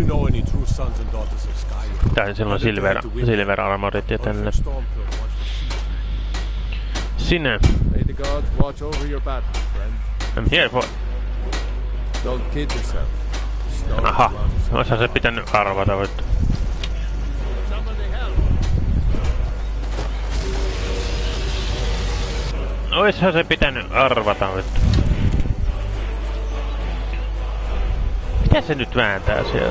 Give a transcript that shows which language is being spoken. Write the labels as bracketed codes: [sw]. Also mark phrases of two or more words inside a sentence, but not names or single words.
[fi] Tai silloin Silver Armorit ja tällä. Sinä. [en] I'm here for... [fi] Aha, oishan se pitänyt arvata vittu. Oishan se pitänyt arvata vittu. Mitä se nyt vääntää siellä?